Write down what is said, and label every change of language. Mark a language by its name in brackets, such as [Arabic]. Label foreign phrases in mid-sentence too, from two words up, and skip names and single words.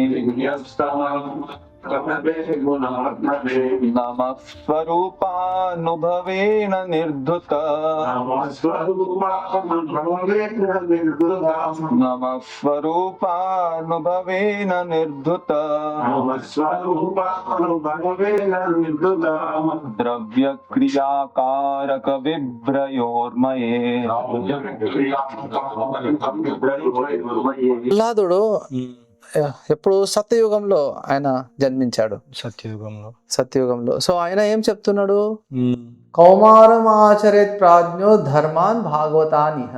[Sanskrit] नमः स्वरूपानुभवेन निर्धुत नमः स्वरूपानुभवेन निर्धुत द्रव्यक्रियाकारक विभ्रयोर्मये. [Telugu] ప్రహ్లాదుడు ఎప్పుడు సత్యయుగంలో ఆయన జన్మించాడు. సత్యయుగంలో సో ఆయన ఏం చెప్తున్నాడు? [Sanskrit] కౌమారం ఆచరేత్ ప్రాజ్ఞో ధర్మాన్ భాగవతానిహ.